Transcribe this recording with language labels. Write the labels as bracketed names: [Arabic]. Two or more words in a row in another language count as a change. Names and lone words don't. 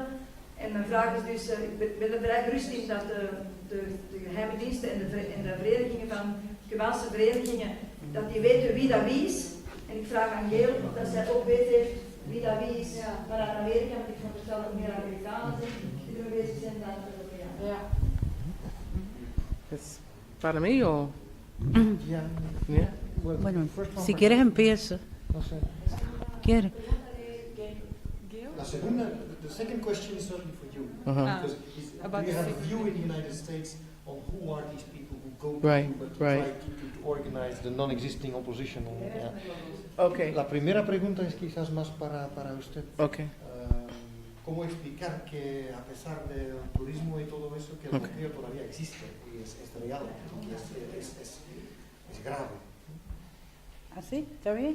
[Dutch] En mijn vraag is dus, ik ben er vrij gerust in dat de geheime diensten en de verenigingen van Cubaanse verenigingen, dat die weten wie dat wie is. En ik vraag aan Gail of dat zij ook weet heeft wie dat wie is vanuit Amerika, want ik veronderstel dat meer Amerikanen zijn die er bezig zijn dan Europeanen. Ja. [Spanish] ¿Es para mí o...? [English] Yeah. Yeah. [Spanish] Bueno, si quieres empiezo. No sé. ¿Quieres? La segunda, [English] the second question is certainly for you. Because about do you have a the view in the United States on who are these people who go to Right, Cuba to right. try to organize the non-existing opposition? Yeah. Okay. [Spanish] La primera pregunta es quizás más para usted. [English] Okay. [Spanish] ¿Cómo explicar que a pesar del turismo y todo eso, que el bloqueo todavía existe y es real y es grave? ¿Así? ¿Está bien?